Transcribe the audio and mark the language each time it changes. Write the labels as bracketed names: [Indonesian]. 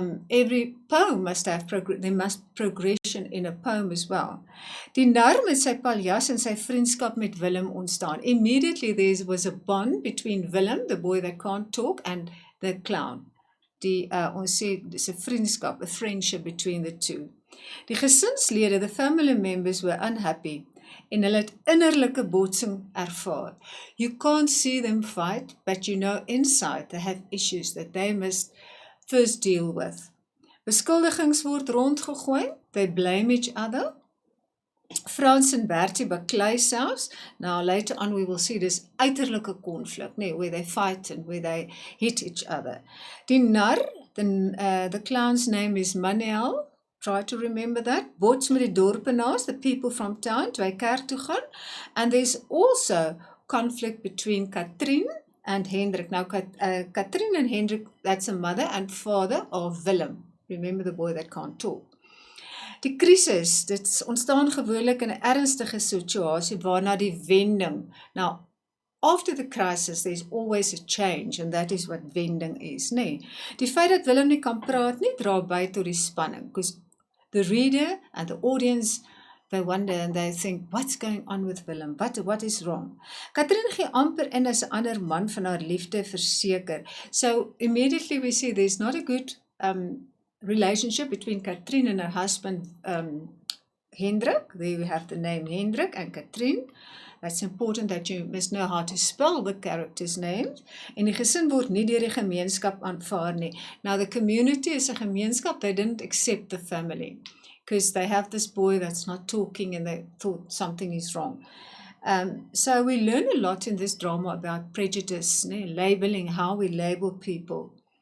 [English] every poem must have there must progression in a poem as well. [Afrikaans] Die nar met sy paljas en sy vriendskap met Willem ontstaan. [English] Immediately there was a bond between Willem, the boy that can't talk, and the clown. [Afrikaans] Ons sê dis 'n vriendskap, [English] a friendship between the two. [Afrikaans] Die gesinslede, [English] the family members were unhappy [Afrikaans] en hulle het innerlike botsing ervaar. [English] You can't see them fight, but you know inside they have issues that they must first deal with. [Afrikaans] Beskuldigings word rondgegooi, [English] they blame each other. [Afrikaans] Frans en Bertie baklei selfs. [English] Now later on we will see this uiterlike conflict, where they fight and where they hit each other. [Afrikaans] Die nar, [English] the clown's name is Manuel. Try to remember that. [Afrikaans] Bots met die dorpenaars, [English] the people from town, [Afrikaans] toe hy kerk toe gaan. [English] And there's also conflict between Katrien and Hendrik. Now, Katrien and Hendrik, that's a mother and father of Willem. Remember the boy that can't talk. [Afrikaans] Die krisis, dit ontstaan gewoonlik in 'n ernstige situasie waarna die wending. [English] Now, after the crisis, there's always a change, and that is what wending is, [Afrikaans] Die feit dat Willem nie kan praat nie, dra by tot die spanning, [English] because the reader and the audience, they wonder and they think, what's going on with Willem? What is wrong? [Afrikaans] Katrien gee amper in as 'n ander man van haar liefde verseker. [English] So immediately we see there's not a good relationship between Katrien and her husband Hendrik. There we have the name Hendrik and Katrien. That's important that you must know how to spell the characters' names. [Afrikaans] En die gesin word nie deur die gemeenskap aanvaar nie. [English] Now the community is a gemeenskap, they didn't accept the family because they have this boy that's not talking and they thought something is wrong. So we learn a lot in this drama about prejudice, labeling, how we label people.